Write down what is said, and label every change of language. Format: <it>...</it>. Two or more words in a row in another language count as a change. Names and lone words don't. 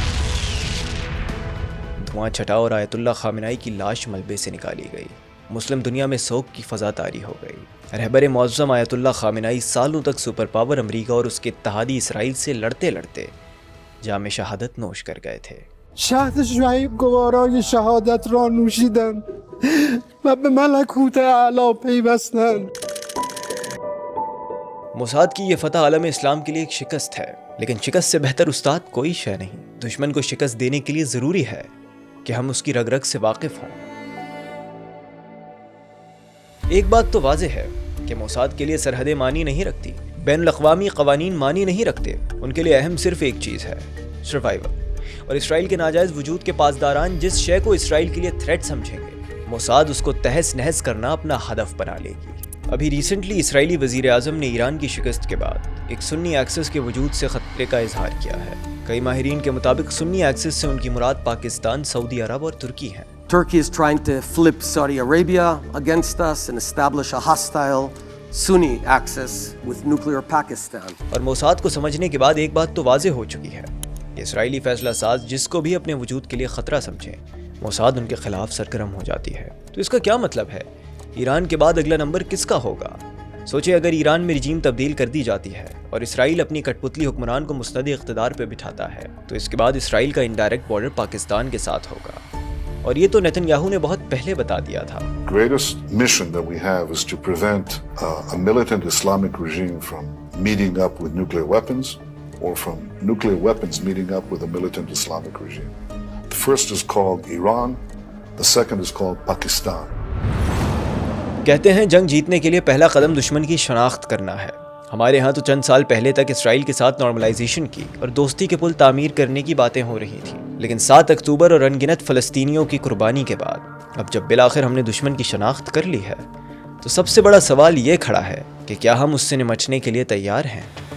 <ur>دھواں چھٹا اور آیت اللہ خامنائی کی لاش ملبے سے نکالی گئی. مسلم دنیا میں سوگ کی فضا طاری ہو گئی. رہبر معظم آیت اللہ خامنائی سالوں تک</ur> <en>super power</en> <ur>امریکہ اور اس کے اتحادی اسرائیل سے لڑتے لڑتے جام شہادت نوش کر گئے تھے.</ur> <fa>شهد شعیب گوارای شهادت را نوشیدند و به ملکوت اعلی پیوستند.</fa> <ur>موساد کی یہ فتح عالم اسلام کے لیے ایک شکست ہے، لیکن شکست سے بہتر استاد کوئی شے نہیں. دشمن کو شکست دینے کے لیے ضروری ہے کہ ہم اس کی رگ رگ سے واقف ہوں. ایک بات تو واضح ہے کہ موساد کے لیے سرحدیں معنی نہیں رکھتی، بین الاقوامی قوانین معنی نہیں رکھتے. ان کے لیے اہم صرف ایک چیز ہے، سروائیول. اور اسرائیل کے ناجائز وجود کے پاسداران جس شے کو اسرائیل کے لیے تھریٹ سمجھیں گے، موساد اس کو تہس نہس کرنا اپنا ہدف بنا لے گی. ابھی ریسنٹلی اسرائیلی وزیر اعظم نے ایران کی شکست کے بعد ایک</ur> <en>Sunni axis</en> <ur>کے وجود سے خطرے کا اظہار کیا ہے. کئی ماہرین کے مطابق</ur> <en>Sunni axis</en> <ur>سے ان کی مراد پاکستان، سعودی عرب اور ترکی ہیں.</ur> <en>Turkey is trying to flip Saudi Arabia against us and establish a hostile Sunni axis with nuclear Pakistan.</en> <ur>اور موساد کو سمجھنے کے بعد ایک بات تو واضح ہو چکی ہے کہ اسرائیلی فیصلہ ساز جس کو بھی اپنے وجود کے لیے خطرہ سمجھیں، موساد ان کے خلاف سرگرم ہو جاتی ہے. تو اس کا کیا مطلب ہے؟ ایران کے بعد اگلا نمبر کس کا ہوگا؟ سوچے اگر ایران میں رجیم تبدیل کر دی جاتی ہے اور اسرائیل اپنی کٹ پتلی حکمران کو مستند اقتدار پہ بٹھاتا ہے تو اس کے بعد اسرائیل کا</ur> <en>indirect border</en> <ur>پاکستان کے ساتھ ہوگا. اور یہ تو نیتن یاہو نے بہت پہلے بتا دیا تھا.</ur> <en>Greatest mission that we have is to prevent a militant Islamic regime from meeting up with nuclear weapons or from nuclear weapons meeting up with a militant Islamic regime. The first is called Iran, the second is called Pakistan.</en> <ur>کہتے ہیں جنگ جیتنے کے لیے پہلا قدم دشمن کی شناخت کرنا ہے. ہمارے ہاں تو چند سال پہلے تک اسرائیل کے ساتھ نارملائزیشن کی اور دوستی کے پل تعمیر کرنے کی باتیں ہو رہی تھیں، لیکن 7 اکتوبر اور انگنت فلسطینیوں کی قربانی کے بعد اب جب بالآخر ہم نے دشمن کی شناخت کر لی ہے تو سب سے بڑا سوال یہ کھڑا ہے کہ کیا ہم اس سے نمٹنے کے لیے تیار ہیں؟</ur>